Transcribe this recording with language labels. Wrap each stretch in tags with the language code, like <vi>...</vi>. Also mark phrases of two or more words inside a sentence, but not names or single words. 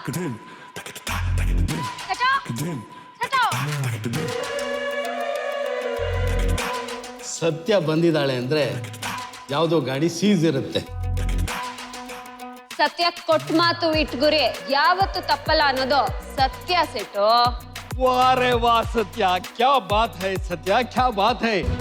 <kn>ಸತ್ಯ ಬಂದಿದ್ದಾಳೆ ಅಂದ್ರೆ ಯಾವುದೋ ಗಾಡಿ ಸೀಸ್ ಇರುತ್ತೆ. ಸತ್ಯ ಕೊಟ್ಟ ಮಾತು ಇಟ್ಗುರಿ ಯಾವತ್ತು ತಪ್ಪಲ್ಲ ಅನ್ನೋದು ಸತ್ಯ ಸೇಟು.</kn> <hi>वाह रे वाह सत्या, क्या बात है सत्या, क्या बात है.</hi>